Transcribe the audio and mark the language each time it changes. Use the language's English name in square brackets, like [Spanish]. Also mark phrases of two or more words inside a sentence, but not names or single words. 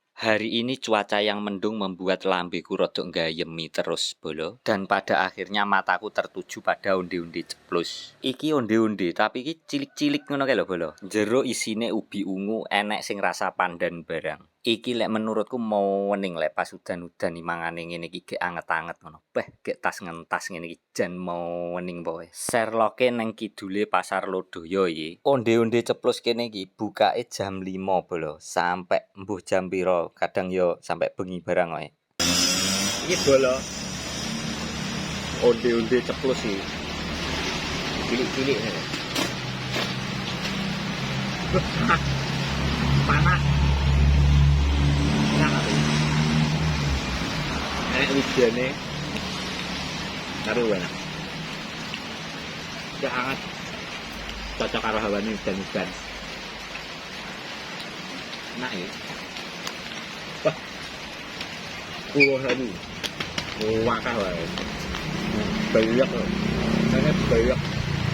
[Indonesian] Hari ini cuaca yang mendung membuat [Javanese] lambeku rodok nggayemi terus bolo. [Indonesian] Dan pada akhirnya mataku tertuju pada onde-onde ceplus. [Javanese] Iki onde-onde tapi iki cilik-cilik ngono kae lho bolo. Jero isine ubi ungu enek sing rasa pandan barang. Iki lek menurutku mau wening lek pas udan-udan mangane ngene iki gek anget-anget ngono. Beh, gek tas ngentas ngene iki jan mau wening pokoke. Serloke nang kidule Pasar Lodoyo iki. Onde-onde ceplus kene iki bukake jam 5 bolo sampai mbuh jam piro. Kadang yo sampai bengi barang wae. Iki bolo. Onde-onde ceplus iki. Cilik-cilik ngene. Panas. Enak wijane karo enak. [Indonesian] Ya hangat. [Javanese] Cocok karo hawane udan-udan. Enak ya. Wah. Kuwi wakah wae. [Indonesian] Banyak. Sangat banyak.